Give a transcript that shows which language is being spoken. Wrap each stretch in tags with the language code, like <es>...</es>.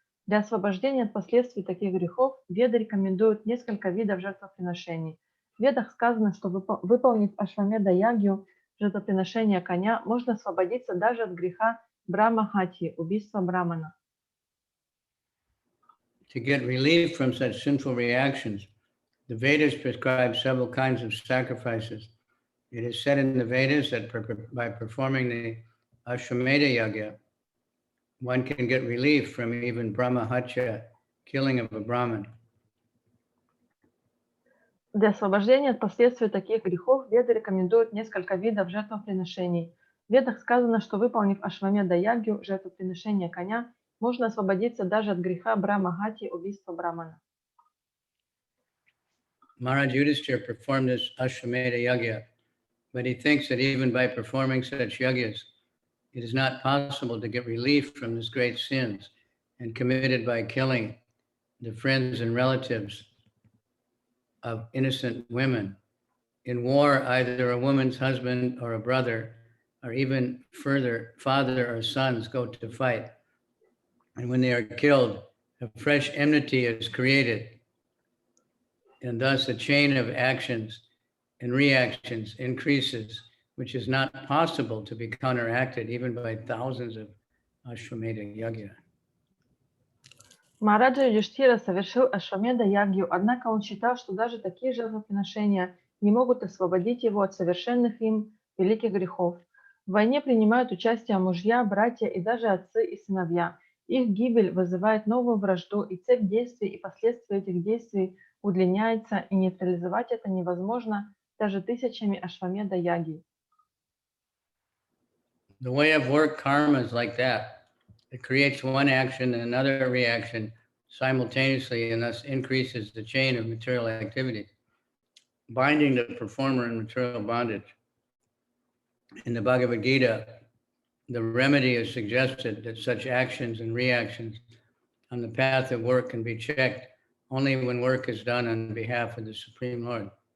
<ru>Для освобождения от последствий таких грехов Веды рекомендуют несколько видов жертвоприношений. В Ведах сказано, что выполнив Ашвамеда-ягью, жертвоприношение коня, можно освободиться даже от греха Брахма-хати, убийства Брамана.</ru> <en>To get relief from such sinful reactions, the Vedas prescribe several kinds of sacrifices. It is said in the Vedas that by performing the Ashwamedha Yagya, one can get relief from even Brahmahatya, killing of a Brahman.</en> <ru>Для освобождения от последствий таких грехов Веды рекомендуют несколько видов жертвоприношений. В Ведах сказано, что выполнив Ашвамеда-ягью, жертвоприношение коня, можно освободиться даже от греха Брахма-хати, убийства Брамана.</ru> <en>Maharaj Yudhishthira performed this Ashwamedha Yagya, but he thinks that even by performing such yagyas, it is not possible to get relief from these great sins and committed by killing the friends and relatives of innocent women. In war, either a woman's husband or a brother, or even further, father or sons go to fight. And when they are killed, a fresh enmity is created. And thus a chain of actions and reactions increases, which is not possible to be counteracted even by thousands of Ashwamedha Yagya.</en> <ru>Махараджа Юдхиштхира совершил Ашвамедха ягью, однако он считал, что даже такие жертвоприношения не могут освободить его от совершенных им великих грехов. В войне принимают участие мужья, братья и даже отцы и сыновья. Их гибель вызывает новую вражду, и цепь действий и последствия этих действий удлиняется, и нейтрализовать это невозможно даже тысячами Ашвамедха ягий.</ru> <en>The way of work karma is like that. It creates one action and another reaction simultaneously and thus increases the chain of material activities, binding the performer in material bondage. In the Bhagavad Gita, the remedy is suggested that such actions and reactions on the path of work can be checked only when work is done on behalf of the Supreme Lord.</en>